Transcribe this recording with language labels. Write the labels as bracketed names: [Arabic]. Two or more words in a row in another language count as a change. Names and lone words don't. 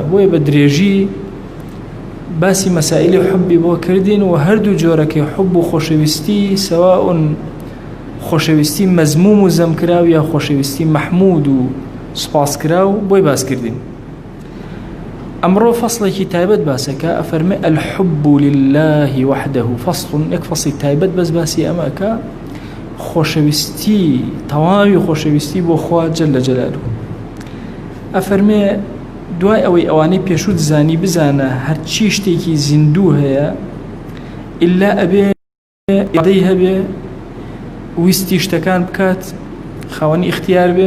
[Central Kurdish] بۆیە بە درێژی باسی مەسائلی حبی بۆ کردین و هەردوو جۆرەکەی حب و خۆشەویستی سەواء خۆشەویستی مەزموم و زەمکراو یا خۆشەویستی مەحمود و سوپاسکراو بۆی باس کردین. ئەمڕۆ فەصلێکی تایبەت باسەکە ئەفەرمێ [Arabic] الحب لله وحده فصل، [Central Kurdish] یەک فەصلی تایبەت بەس باسی ئەمەکە خۆشەویستی تەواوی خۆشەویستی بۆ خوا [Arabic] جەلە جەلالوه. [Central Kurdish] ئەفەرمێ دوای ئەوەی ئەوانەی پێشوت زانی بزانە هەرچی شتێکی زیندوو هەیە ئللا ئەبێ ئیرادەی هەبێ، ویستی شتەکان بکات، خاوەنی ئیختیار بێ.